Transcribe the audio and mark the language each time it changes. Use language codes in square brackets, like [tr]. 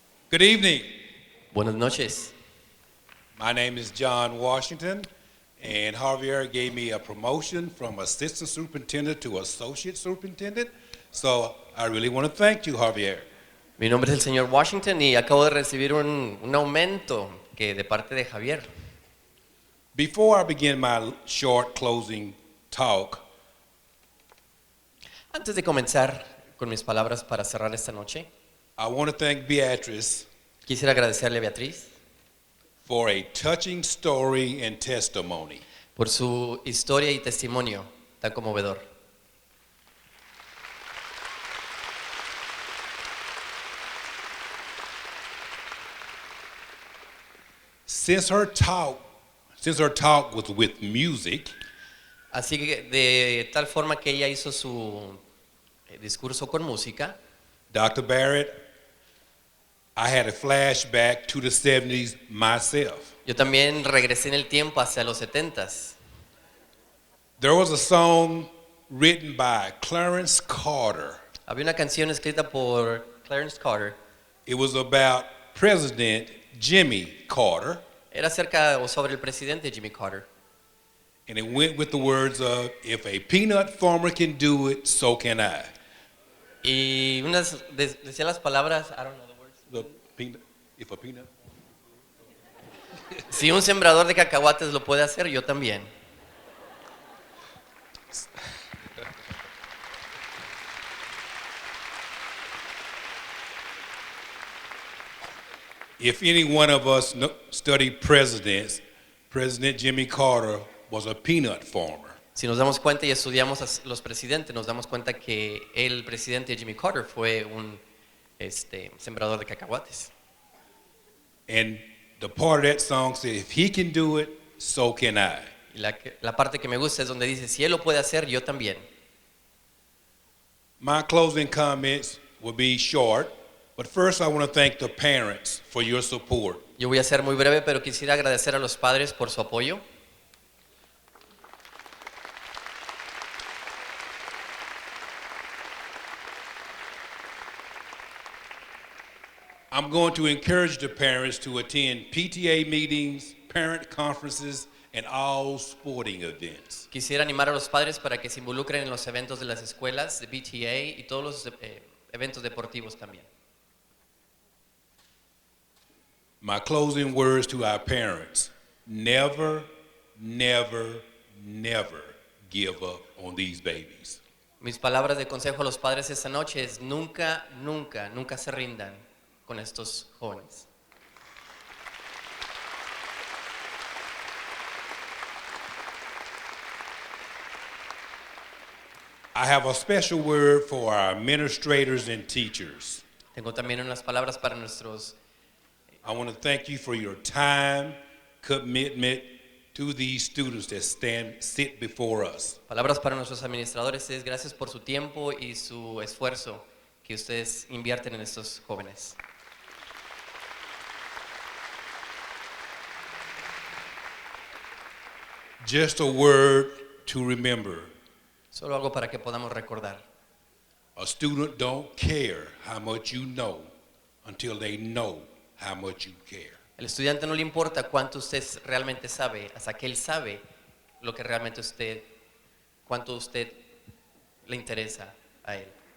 [en] Good evening. [es] Buenas noches. [en] My name is John Washington, and Javier gave me a promotion from assistant superintendent to associate superintendent. So I really want to thank you, Javier. [es] Mi nombre es el señor Washington y acabo de recibir un aumento que de parte de Javier. [en] Before I begin my short closing talk, [es] Antes de comenzar con mis palabras para cerrar esta noche, [en] I want to thank Beatrice [es] quisiera agradecerle a Beatriz [en] for a touching story and testimony. [es] por su historia y testimonio tan conmovedor. [en] Since her talk was with music, [es] Así que de tal forma que ella hizo su discurso con música, [en] Dr. Barrett, I had a flashback to the 70s myself. [es] yo también regresé en el tiempo hacia los 70s. [en] There was a song written by Clarence Carter. [es] Había una canción escrita por Clarence Carter. [en] It was about President Jimmy Carter. [es] Era acerca o sobre el presidente Jimmy Carter. [en] And it went with the words of, if a peanut farmer can do it, so can I. [es] Y decía las palabras, [en] I don't know the words. The peanut, if a peanut. [es] Si un sembrador de cacahuates lo puede hacer, yo también. [en] If any one of us studied presidents, President Jimmy Carter was a peanut farmer. [es] Si nos damos cuenta y estudiamos a los presidentes, nos damos cuenta que el presidente Jimmy Carter fue un sembrador de cacahuates. [en] And the part of that song said, if he can do it, so can I. [es] Y la parte que me gusta es donde dice, si él lo puede hacer, yo también. [en] My closing comments will be short, but first I want to thank the parents for your support. [es] Yo voy a ser muy breve, pero quisiera agradecer a los padres por su apoyo. [en] I'm going to encourage the parents to attend PTA meetings, parent conferences, and all sporting events. [es] Quisiera animar a los padres para que se involucren en los eventos de las escuelas, de PTA y todos los eventos deportivos también. [en] My closing words to our parents, never, never, never give up on these babies. [es] Mis palabras de consejo a los padres esta noche es nunca, nunca, nunca se rindan con estos jóvenes. [en] I have a special word for our administrators and teachers. [es] Tengo también unas palabras para nuestros. [en] I want to thank you for your time, commitment to these students that sit before us. [es] Palabras para nuestros administradores es gracias por su tiempo y su esfuerzo que ustedes invierten en estos jóvenes. [en] Just a word to remember. [es] Solo algo para que podamos recordar. [en] A student don't care how much you know until they know how much you care. [es] El estudiante no le importa cuánto usted realmente sabe, hasta que él sabe lo que realmente usted, cuánto usted le interesa a él.